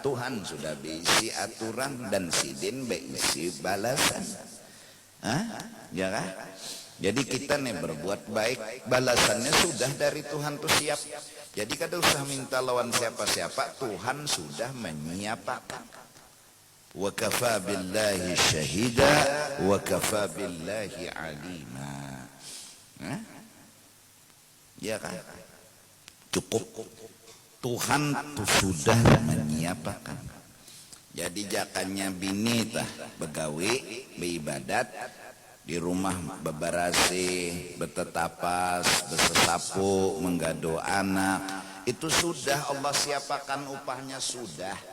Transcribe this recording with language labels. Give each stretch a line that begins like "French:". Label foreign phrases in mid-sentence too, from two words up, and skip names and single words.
Banjar: Tuhan sudah berisi aturan dan sidin berisi balasan. Ya kan? Jadi kita nih berbuat baik, balasannya sudah dari Tuhan tuh siap. Jadi kada usah minta lawan siapa-siapa, Tuhan sudah menyiapkan.
Arabic: Wa kafa billahi syahida wa kafa billahi alima.
Banjar: Ya kan? Cukup Tuhan tuh sudah menyiapkan. Jadi jakannya bini tah begawi beribadat di rumah bebarasi, betetapas, besesapu, menggado anak, itu sudah Allah siapkan upahnya, sudah.